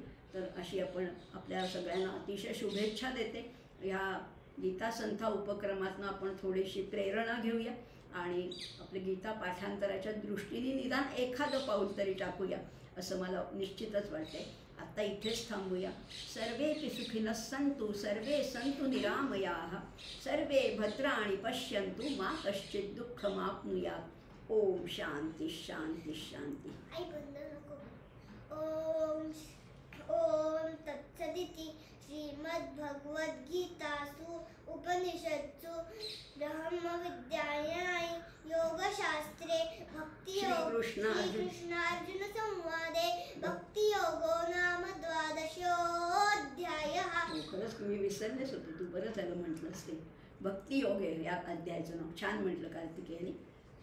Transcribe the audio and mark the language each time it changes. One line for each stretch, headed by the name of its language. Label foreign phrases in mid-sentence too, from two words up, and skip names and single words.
Marathi: तर अशी आपण आपल्या सगळ्यांना अतिशय शुभेच्छा देते. ह्या गीता संथा उपक्रमातून आपण थोडीशी प्रेरणा घेऊया आणि आपल्या गीता पाठांतराच्या दृष्टीने निदान एखादं पाऊल तरी टाकूया असं मला निश्चितच वाटते. आता इथेच थांबूया.
Sanskrit: सर्वेपि सुखिनः सन्तु सर्वे सन्तु निरामयाः सर्वे भद्राणि पश्यन्तु मा कश्चित् दुःखमाप्नुयात्. ओम शांती शांती शांती.
Marathi: आई बंद नको.
Sanskrit: ओम ओम तत्सदिति श्रीमद्भगवद्गीतासु उपनिषत्सु ब्रह्मविद्यायां योगशास्त्रे श्रीकृष्णार्जुन संवादे भक्तियोगो नाम 12ोऽध्यायः.
Marathi: खरंच मी विसरलेच होते, तू बरं झालं म्हटलंस ते. भक्तियोग आहे या अध्यायाचं नाव. छान म्हटलं कार्तिकेयनी.